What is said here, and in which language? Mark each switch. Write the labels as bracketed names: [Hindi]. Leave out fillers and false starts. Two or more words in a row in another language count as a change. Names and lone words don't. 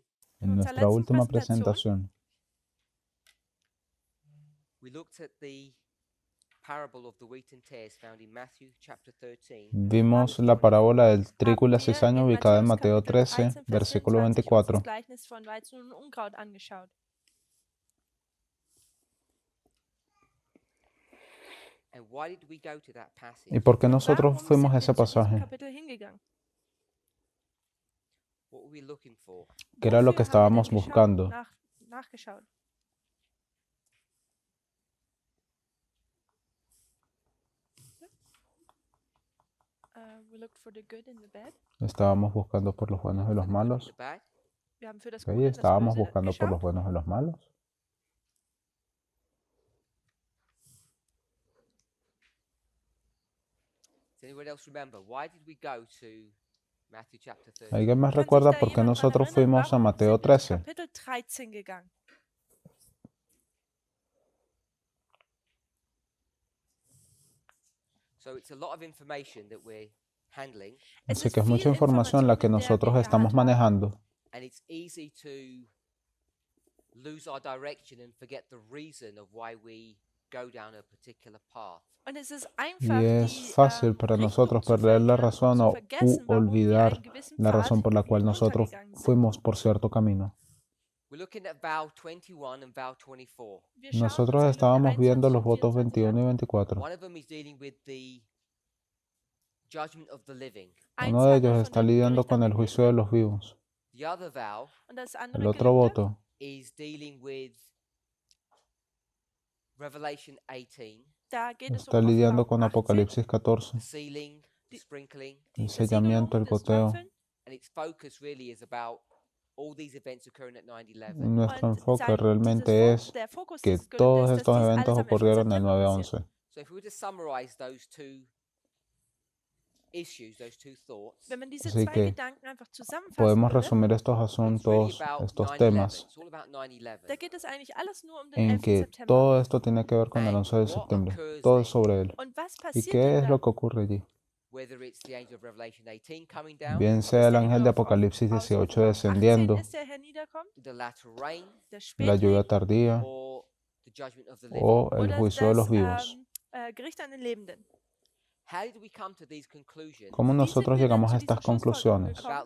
[Spanish] En [German] unserer [Spanish] nuestra [German] letzten [Spanish] última [German] Präsentation [Spanish] presentación [English] we looked at the parable of the wheat and tares found in Matthew chapter 13. [Spanish] vimos la parábola del trigo y la [German] haben wir [Spanish] cizaña [German] in [Spanish] ubicada en [German] Matthäus [Spanish] Mateo [German] Kapitel [Spanish] 13, [German] 13, Vers [Spanish] versículo [German] 24 uns das [Spanish] 24. [German] Gleichnis von Weizen und Unkraut angeschaut. [English] And why did we go to that passage? [Spanish] ¿Y por qué [German] Und [Spanish] nosotros [German] warum [Spanish] fuimos a [German] sind wir [Spanish] ese [German] zu diesem [Spanish] pasaje? [German] Kapitel hingegangen? [English] What were we looking for? [Spanish] ¿Qué era lo que [German] Wofür haben wir [Spanish] estábamos [German] denn [Spanish] buscando? [German] nachgeschaut? [English] We looked for the good and the bad. [Spanish] Estábamos buscando por los buenos y [English] For [Spanish] los [English] the good and [Spanish] malos. [English] the bad? [German] Wir haben für das [Spanish] ¿Ok? [German] Gute und das [Spanish] Estábamos [German] Böse [Spanish] buscando por los [German] geschaut. [Spanish] buenos y los malos. [English] Does anyone else remember? Why did we go to Matthew chapter 13? [Spanish] ¿Alguien más [German] Kann sich [Spanish] recuerda [German] da [Spanish] por qué [German] jemand dran [Spanish] nosotros [German] erinnern, [Spanish] fuimos a [German] warum [Spanish] Mateo [German] sind wir zu [Spanish] 13? [German] Kapitel 13 gegangen? [English] So it's a lot of information that we're handling, [German] Es [Spanish] Así [German] ist [Spanish] que es mucha [German] viel [Spanish] información la que [German] Information, in der [Spanish] nosotros [German] wir [Spanish] estamos [German] handhaben. [Spanish] manejando. [English] and it's easy to lose our direction and forget the reason of why we go down a particular path. [German] Und es ist [Spanish] Y [German] einfach, [Spanish] es [German] die [Spanish] fácil para [German] Richtung [Spanish] nosotros [German] zu [Spanish] perder la [German] verlieren und [Spanish] razón [German] zu [Spanish] o [German] vergessen, warum wir [Spanish] olvidar [German] einen gewissen [Spanish] la razón [German] Pfad [Spanish] por la cual nosotros [German] hinuntergegangen sind. [Spanish] fuimos por cierto camino. [English] We're looking at vow 21 and vow 24. [German] Wir schauen uns [Spanish] Nosotros [German] die Lücke [Spanish] estábamos viendo [German] 21 [Spanish] los [German] und [Spanish] votos [German] 24 [Spanish] 21 y [German] an. [Spanish] 24. [English] One of them is dealing with the judgment of the living. [German] Eins [Spanish] Uno de [German] handelt [Spanish] ellos [German] von [Spanish] está [German] dem [Spanish] lidiando [German] Gericht [Spanish] con [German] an [Spanish] el [German] den [Spanish] juicio de [German] Lebenden [Spanish] los vivos. [English] The other vow [German] und das [Spanish] El [German] andere [Spanish] otro [German] Gelübde [Spanish] voto [English] is dealing with Revelation 18, [German] da geht es [Spanish] está [German] um [Spanish] lidiando [German] Offenbarung [Spanish] con [German] 18, [Spanish] Apocalipsis 14, [English] the sealing, the [German] Die- [English] sprinkling, [Spanish] el [German] die [Spanish] sellamiento, [German] Versiegelung, [Spanish] el [German] das [Spanish] goteo. [German] Tröpfeln. [English] and its focus really is about all these events occurring at 9/11. [Spanish] Nuestro [German] Und [Spanish] enfoque realmente [German] der Fokus [Spanish] que [German] dieses Gelübdes [Spanish] todos [German] ist, dass [Spanish] estos [German] dies [Spanish] eventos [German] alles am 11. [Spanish] ocurrieron el [German] September passiert. [Spanish] 9/11. [English] So if we were to summarize those two issues, those two thoughts, [German] Wenn man diese [Spanish] Así [German] zwei [Spanish] que [German] Gedanken einfach zusammenfassen [Spanish] podemos [German] würde, [Spanish] resumir estos [English] it's really [Spanish] asuntos, [English] about [Spanish] estos [English] 9/11. [Spanish] temas, [English] It's all about 9/11. [German] da geht es eigentlich alles nur um den [Spanish] en [German] 11. [Spanish] que [German] September. [Spanish] todo esto tiene que ver con el [English] And [Spanish] 11 de [English] what [Spanish] septiembre. [English] occurs [Spanish] Todo [English] then? [Spanish] es sobre él. [German] Und was [Spanish] ¿Y [German] passiert [Spanish] qué [German] denn [Spanish] es lo [German] dann? [Spanish] que ocurre allí? [English] Whether it's the angel of Revelation 18 coming down, [Spanish] Bien [German] Ob es [Spanish] sea el [German] der [Spanish] ángel [German] Engel [Spanish] de [German] aus [Spanish] Apocalipsis [German] aus [Spanish] 18 [German] Offenbarung 18 [Spanish] descendiendo, [German] ist, der herniederkommt, [English] the latter rain, [German] der [Spanish] la [German] Spätregen [Spanish] lluvia tardía [English] or the judgment of the living. [Spanish] o el [German] oder [Spanish] juicio de [German] das [Spanish] los vivos. [German] Gericht an den Lebenden. [English] How did we come to these conclusions [Spanish] ¿Cómo [German] Wie sind [Spanish] nosotros [German] wir denn [Spanish] llegamos [German] zu [Spanish] a [German] diesen [Spanish] estas conclusiones [German] Schlussfolgerungen gekommen,